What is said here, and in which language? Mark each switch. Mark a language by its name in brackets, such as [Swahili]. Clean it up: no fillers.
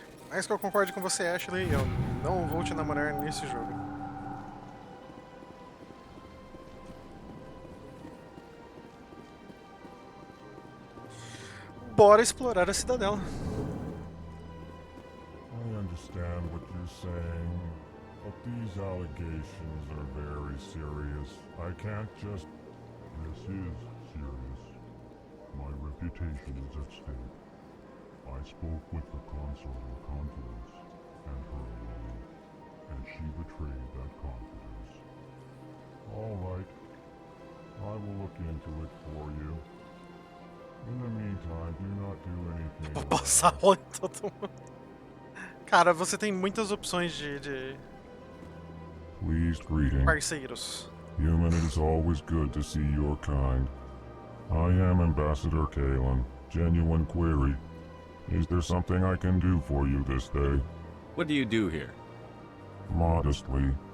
[Portuguese] Mais que eu concorde com você, Ashley, eu não vou te namorar nesse jogo. Bora explorar a cidadela. [English] I understand what you're saying, but these allegations are very serious. I can't just... This is serious. My reputation is at stake. I spoke with the consort in confidence, and her alone, and she betrayed that confidence. All right. I will look into it for you. In the meantime, do not do anything. [Portuguese] Vou passar rola em todo mundo. Cara, você tem muitas opções de [English] Pleased greeting. [Portuguese] parceiros. [English] Human, it is always good to see your kind. I am Ambassador Kalen. Genuine query. Is there something I can do for you this day? What do you do here? Modestly.